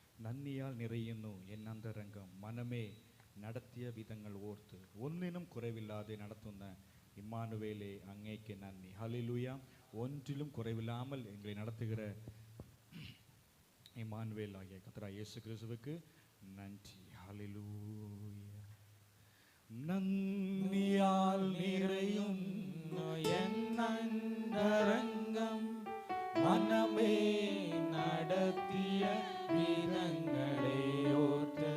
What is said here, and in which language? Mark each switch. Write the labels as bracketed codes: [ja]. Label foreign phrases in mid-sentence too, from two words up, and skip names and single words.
[ml] നന്ദിയാൽ നിറയുന്നു എന്നന്തരംഗം. മനമേ നടത്തിയ വിധങ്ങൾ ഓർത്ത് ഒന്നിനും കുറവില്ലാതെ നടത്തുന്ന ഇമ്മാനുവേലെ അങ്ങേക്ക് നന്ദി. ഹല്ലേലൂയ. [ta] ஒன்றிலும் குறைவில்லாமல் எங்களை நடத்துகிற இம்மானுவேல் ஆகிய கர்த்தராகிய இயேசு கிறிஸ்துவுக்கு நன்றி. ஹல்லேலூயா. நன்றியால் நிறையும் என் அந்தரங்கம், மனமே நடத்திய விதங்களை ஓர்த்து.